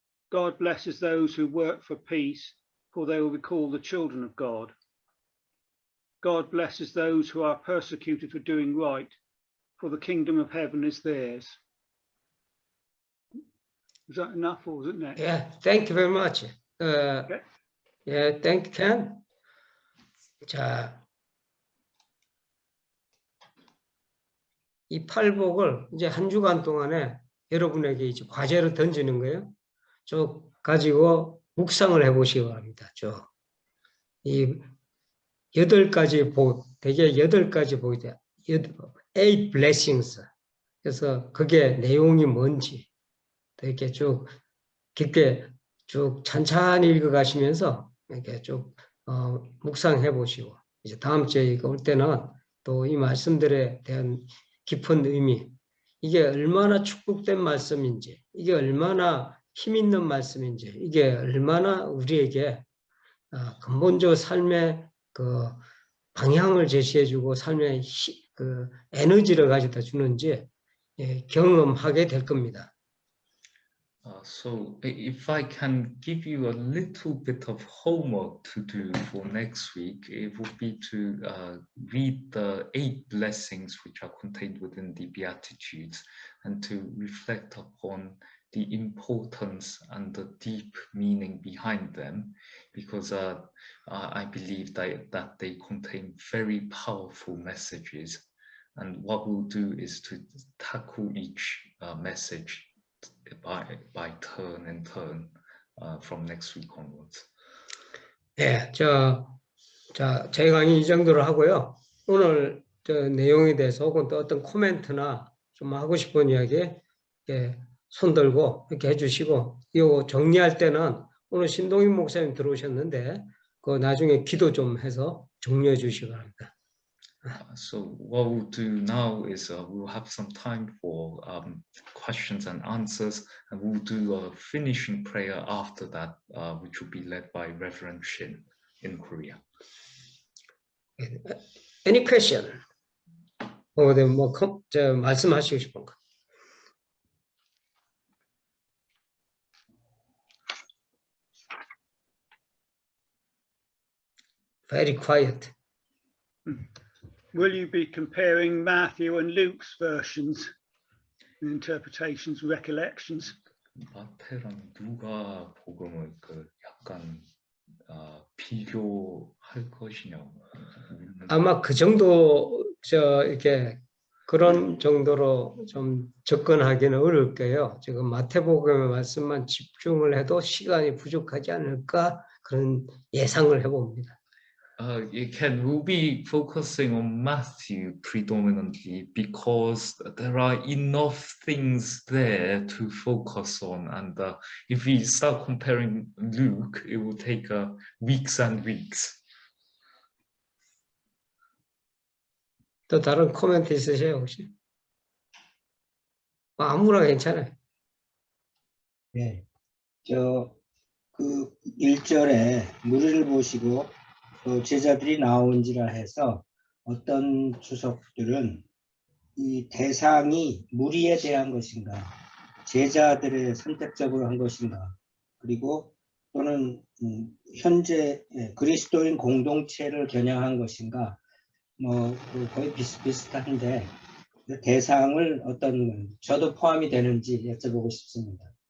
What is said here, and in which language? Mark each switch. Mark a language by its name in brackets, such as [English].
[English] God blesses those who work for peace, for they will be called the children of God. God blesses those who are persecuted for doing right, for the kingdom of heaven is theirs. Is that enough, or was it next? Yeah, thank you very much. Okay. Yeah, thank you, Ken. [Korean] 자, 이 팔복을 이제 한 주간 동안에 여러분에게 이제 과제로 던지는 거예요. 쭉 가지고 묵상을 해보시기 바랍니다. 쭉. 이 8가지 복, 대개 8가지 복이 돼요. [English] 8 blessings. [Korean] 그래서 그게 내용이 뭔지 이렇게 쭉 깊게 쭉 찬찬히 읽어가시면서 이렇게 쭉 묵상해 보시고 이제 다음 주에 올 때는 또 이 말씀들에 대한 깊은 의미, 이게 얼마나 축복된 말씀인지, 이게 얼마나 힘 있는 말씀인지, 이게 얼마나 우리에게 근본적 삶의 그 방향을 제시해주고 삶의 그 에너지를 가져다 주는지 경험하게 될 겁니다. [English] So if I can give you a little bit of homework to do for next week, it would be to read the 8 blessings which are contained within the Beatitudes and to reflect upon the importance and the deep meaning behind them, because I believe that they contain very powerful messages. And what we'll do is to tackle each message by turn and turn from next week onwards. [Korean] 네, 자, 제 강의 이 정도로 하고요. 오늘 저 내용에 대해서 혹은 또 어떤 코멘트나 좀 하고 싶은 이야기 손 들고 이렇게 해주시고, 이거 정리할 때는 오늘 신동인 목사님 들어오셨는데 그 나중에 기도 좀 해서 정리해 주시기 바랍니다. [English] So what we'll do now is we'll have some time for questions and answers, and we'll do a finishing prayer after that, which will be led by Reverend Shin in Korea. Any question? [Korean] 뭐 말씀하시고 싶은 거. [English] very quiet. Will you be comparing Matthew and Luke's versions, interpretations, recollections? [Korean] 마태랑 누가 복음을 그 약간 비교할 것이냐고. 아마 그 정도 이렇게 그런 정도로 좀 접근하기는 어려울 거예요. 지금 마태복음의 말씀만 집중을 해도 시간이 부족하지 않을까 그런 예상을 해봅니다. [English] We'll be focusing on Matthew predominantly because there are enough things there to focus on, and if we start comparing Luke, it will take weeks and weeks. [Korean] 또 다른 코멘트 있으세요 혹시? 아무나 괜찮아요. 네, 그 1절에 무리를 보시고 또 제자들이 나온지라 해서 어떤 주석들은 이 대상이 무리에 대한 것인가, 제자들의 선택적으로 한 것인가, 그리고 또는 현재 그리스도인 공동체를 겨냥한 것인가, 뭐 거의 비슷비슷한데 대상을 어떤 저도 포함이 되는지 여쭤보고 싶습니다.